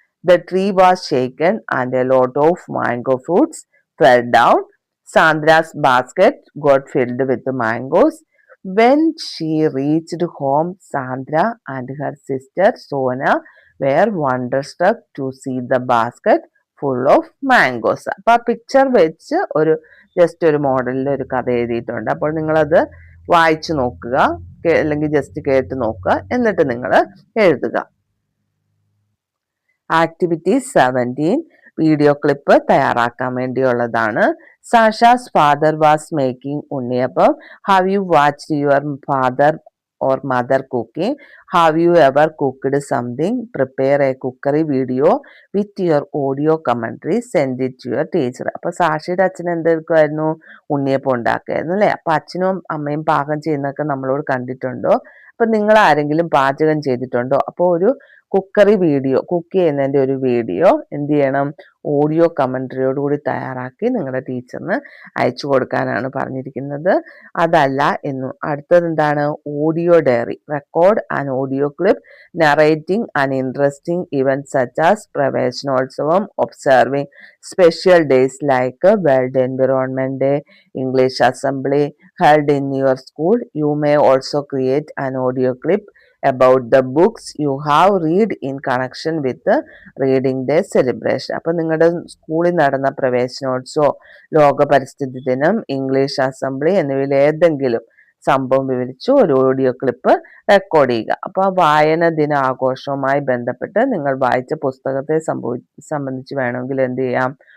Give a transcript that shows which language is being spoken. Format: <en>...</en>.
<en>The tree was shaken and a lot of mango fruits fell down. Sandra's basket got filled with mangoes. When she reached home, Sandra and her sister Sona were wonderstruck to see the basket full of mangoes.</en> <ml>അപ്പോൾ ആ picture വെച്ച് ഒരു just ഒരു മോഡലിൽ ഒരു കഥ എഴുതിയിട്ടുണ്ട്. അപ്പോൾ നിങ്ങളത് വായിച്ചു നോക്കുക, അല്ലെങ്കിൽ ജസ്റ്റ് കേട്ട് നോക്കുക, എന്നിട്ട് നിങ്ങൾ എഴുതുക. ആക്ടിവിറ്റി 17 വീഡിയോ ക്ലിപ്പ് തയ്യാറാക്കാൻ വേണ്ടിയുള്ളതാണ്.</ml> <en>Sasha's father was making unniyappam. Have you watched your father or mother cooking? Have you ever cooked something? Prepare a cookery video with your audio commentary. Send it to your teacher.</en> <ml>അപ്പോൾ സാക്ഷിയുടെ അച്ഛൻ എന്തെടുക്കുമായിരുന്നു? ഉണ്ണിയപ്പം ഉണ്ടാക്കുമായിരുന്നു അല്ലേ? അപ്പോൾ അച്ഛനും അമ്മയും പാകം ചെയ്യുന്നതൊക്കെ നമ്മളോട് കണ്ടിട്ടുണ്ടോ? അപ്പം നിങ്ങൾ ആരെങ്കിലും പാചകം ചെയ്തിട്ടുണ്ടോ? അപ്പോൾ ഒരു കുക്കറി വീഡിയോ, കുക്ക് ചെയ്യുന്നതിൻ്റെ ഒരു വീഡിയോ എന്ത് ചെയ്യണം? ഓഡിയോ കമൻട്രിയോട് കൂടി തയ്യാറാക്കി നിങ്ങളുടെ ടീച്ചറിന് അയച്ചു കൊടുക്കാനാണ് പറഞ്ഞിരിക്കുന്നത്. അതല്ല എന്നു അടുത്തത് എന്താണ്?</ml> <en>Audio diary. Record an audio clip narrating an interesting event such as Praveshanotsavam, observing special days like world environment day, English assembly held in your school. You may also create an audio clip about the books you have read in connection with the reading day celebration.</en> <ml>അപ്പോൾ നിങ്ങളുടെ സ്കൂളിൽ നടന്ന പ്രവേശനോത്സവം, ലോക പരിസ്ഥിതി ദിനം, English assembly എന്നിവയിൽ ഏതെങ്കിലും സംഭവം വിവരിച്ചു ഒരു ഓഡിയോ ക്ലിപ്പ് റെക്കോർഡ് ചെയ്യുക. അപ്പോൾ ആ വായന ദിന ആഘോഷവുമായി ബന്ധപ്പെട്ട് നിങ്ങൾ വായിച്ച പുസ്തകത്തെ സംബന്ധിച്ച് വേണമെങ്കിൽ എന്ത് ചെയ്യാം?</ml>